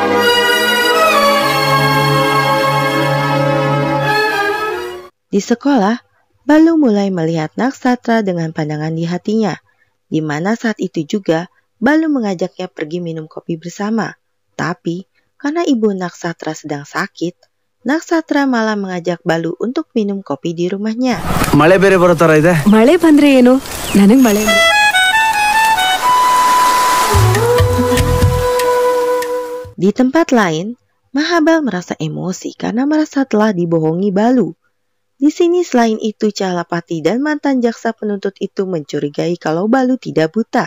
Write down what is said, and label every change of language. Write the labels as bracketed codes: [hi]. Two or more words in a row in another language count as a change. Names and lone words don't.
[id] Di sekolah, Balu mulai melihat Naksatra dengan pandangan di hatinya, di mana saat itu juga Balu mengajaknya pergi minum kopi bersama. Tapi, karena ibu Naksatra sedang sakit, Naksatra malah mengajak Balu untuk minum kopi di rumahnya. [kn] ಮಳೆ ಬೇರೆ ಬರೋ ತರ ಇದೆ. ಮಳೆ ಬಂದ್ರೆ ಏನು, ನನಗ್ ಮಳೆ. [id] Di tempat lain, Mahabal merasa emosi karena merasa telah dibohongi Balu. Di sini selain itu Calapati dan mantan jaksa penuntut itu mencurigai kalau Balu tidak buta.